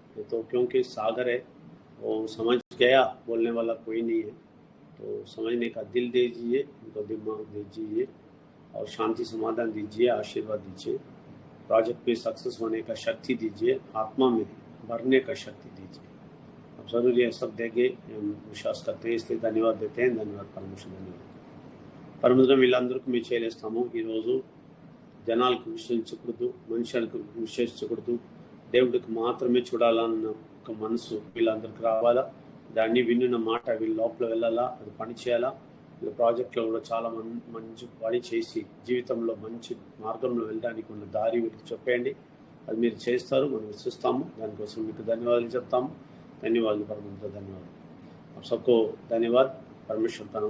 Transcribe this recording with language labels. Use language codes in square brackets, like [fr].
[hi] तो क्योंकि सागर है, वो समझ गया, बोलने वाला कोई नहीं है, तो समझने का दिल दीजिए, उनको दिमाग दीजिए और शांति समाधान दीजिए, आशीर्वाद दीजिए, प्रोजेक्ट में सक्सेस होने का शक्ति दीजिए, आत्मा में भरने का शक्ति दीजिए। अब जरूर ये सब देंगे, विश्वास करते हैं, इसलिए धन्यवाद देते हैं। धन्यवाद परमेश्वर, धन्यवाद। [te] परमेश्वर వీళ్ళందరికీ మీ చేయలేస్తాము ఈరోజు జనాలకు విశ్వసించకూడదు, మనుషులకు విశ్వసించకూడదు, దేవుడికి మాత్రమే చూడాలన్న ఒక మనసు వీళ్ళందరికీ రావాలా, దాన్ని విన్న మాట వీళ్ళ లోపల వెళ్ళాలా, అది పని చేయాలా. వీళ్ళ ప్రాజెక్ట్లో కూడా చాలా మంచి పని చేసి జీవితంలో మంచి మార్గంలో వెళ్ళడానికి ఉన్న దారి వీళ్ళకి చెప్పండి, అది మీరు చేస్తారు, మనం విశ్వసిస్తాము. దానికోసం మీకు ధన్యవాదాలు చెప్తాము. [hi] धन्यवाद परमेश्वर, धन्यवाद आप सबको, धन्यवाद परमेश्वर का नमन।